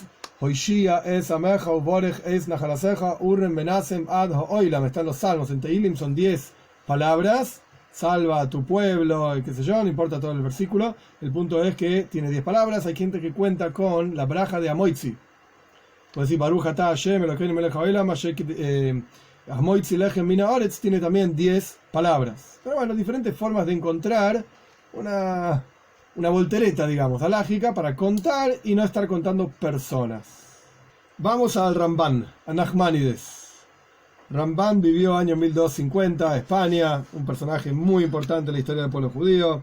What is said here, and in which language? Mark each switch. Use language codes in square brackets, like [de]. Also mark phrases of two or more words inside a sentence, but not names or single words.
[he] הושיעה את עמך וברך את נחלתך ורעם ונשאם עד העולם. [es] Están los salmos, en Teilim son 10 palabras, salva a tu pueblo, qué sé yo, no importa todo el versículo. El punto es que tiene 10 palabras. Hay gente que cuenta con la braja de Amoitzi. Puede decir [he] ברוך אתה השם אלוקינו מלך העולם המוציא לחם מן הארץ, [es] tiene también 10 palabras. Pero bueno, diferentes formas de encontrar una voltereta, digamos, halágica para contar y no estar contando personas. Vamos al Ramban, a Nachmanides. Ramban vivió año 1250, España, un personaje muy importante en la historia del pueblo judío.